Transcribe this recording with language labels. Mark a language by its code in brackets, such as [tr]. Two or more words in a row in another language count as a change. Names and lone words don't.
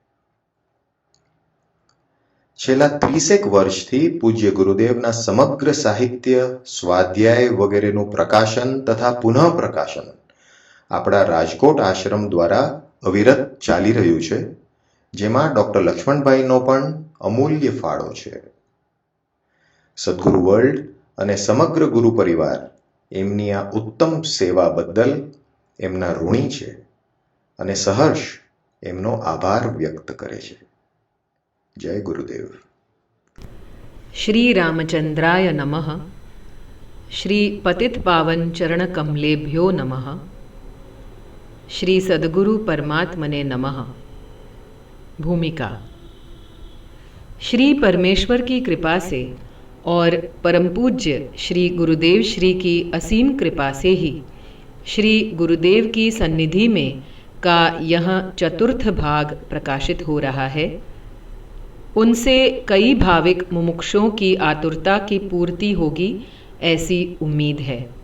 [gu] છેલ્લા 30 વર્ષથી પૂજ્ય ગુરુદેવના સમગ્ર સાહિત્ય, સ્વાધ્યાય વગેરેનું પ્રકાશન તથા પુનઃ પ્રકાશન આપણા રાજકોટ આશ્રમ દ્વારા અવિરત ચાલી રહ્યું છે, જેમાં ડૉક્ટર લક્ષ્મણભાઈનો પણ અમૂલ્ય ફાળો છે. સદગુરુ વર્લ્ડ અને સમગ્ર ગુરુ પરિવાર એમની આ ઉત્તમ સેવા બદલ એમના ઋણી છે અને સહર્ષ એમનો આભાર વ્યક્ત કરે છે. જય ગુરુદેવ. [sa] श्री रामचंद्राय नमः. श्री पतित पावन चरण कमलेभ्यो नमः. श्री सद्गुरु परमात्मने नमः. [hi] भूमिका. श्री परमेश्वर की कृपा से और परम पूज्य श्री गुरुदेव श्री की असीम कृपा से ही श्री गुरुदेव की सन्निधि में का यह चतुर्थ भाग प्रकाशित हो रहा है. उनसे कई भाविक मुमुक्षों की आतुरता की पूर्ति होगी, ऐसी उम्मीद है.